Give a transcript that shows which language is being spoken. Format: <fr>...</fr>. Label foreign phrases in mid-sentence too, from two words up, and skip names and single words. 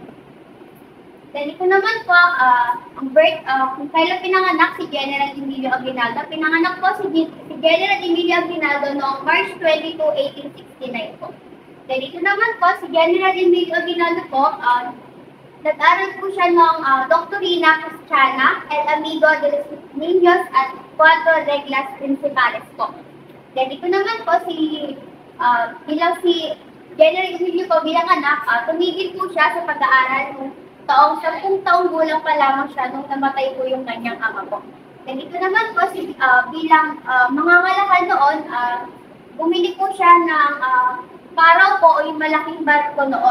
<tl>Then ito naman po, kung kailan pinanganak si General Emilio Aguinaldo, pinanganak po si General Emilio Aguinaldo noong March 22, 1869 po. Then ito naman po, si General Emilio Aguinaldo po, nag-aral po siya ng Doctorina Christiana, El Amigo de los Niños at Cuatro Reglas Principales po. Then ito naman po, bilang si General Emilio po bilang anak, tumigil po siya sa pag-aaral. 10 taong gulang pa lamang siya nung namatay po yung kanyang ama po. Then ito naman po, bilang mangangalakal noon, bumili po siya ng paraw po o yung malaking barko noon.</tl>